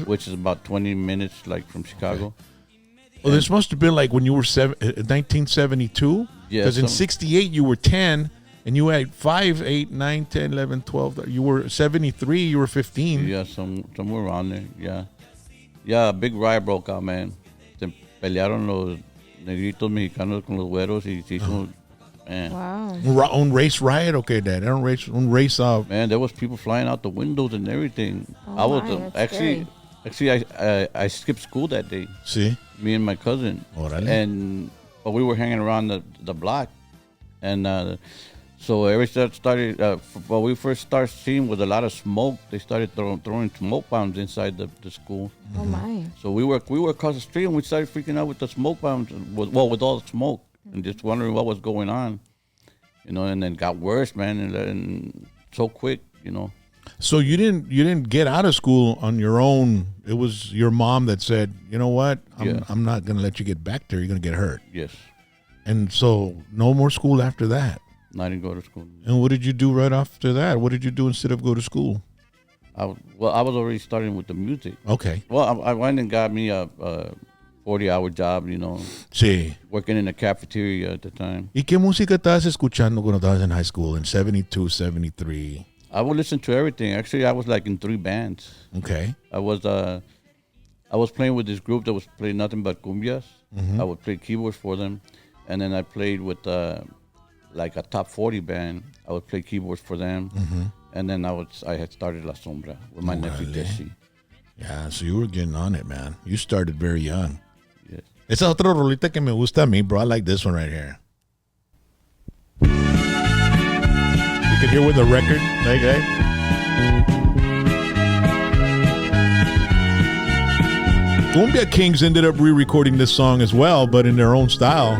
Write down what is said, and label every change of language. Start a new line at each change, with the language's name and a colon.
English: which is about 20 minutes like from Chicago. Well, this must have been like when you were 1972. Yeah, Because in some- 68, you were 10, and you had 5, 8, 9, 10, 11, 12. You were 73, you were 15. Yeah, somewhere around there. Yeah, yeah. A big riot broke out, man.
Spanish: Se pelearon los negritos mexicanos con los güeros y se hizo, man.
English: Wow. On race riot? Okay, Dad. On race Man, there was people flying out the windows and everything. Oh I was my, that's actually I skipped school that day. See? Me and my cousin.
Spanish: Órale.
English: But we were hanging around the block, and so everything started. What we first started seeing was a lot of smoke. They started throwing smoke bombs inside the school. Oh my. So we were across the street, and we started freaking out with the smoke bombs. With all the smoke, and just wondering what was going on, you know. And then it got worse, man, and so quick, you know. So you didn't get out of school on your own. It was your mom that said, you know what? I'm not going to let you get back there. You're going to get hurt. Yes. And so no more school after that. I didn't go to school. And what did you do right after that? What did you do instead of go to school? I was already starting with the music. Okay. Well, I went and got me a 40-hour job, you know,
Spanish: Sí.
English: working in a cafeteria at the time.
Spanish: ¿Y qué música estabas escuchando cuando estabas en high school in 72, 73?
English: I would listen to everything. Actually, I was like in 3 bands. Okay. I was playing with this group that was playing nothing but cumbias. I would play keyboards for them, and then I played with like a top 40 band. I would play keyboards for them, and then I had started La Sombra with my nephew Jesse. Yeah, so you were getting on it, man. You started very young. Yes.
Spanish: Esa otra rolita que me gusta a mí, bro.
English: I like this one right here. You can hear with the record, like that. Cumbia Kings ended up re-recording this song as well, but in their own style.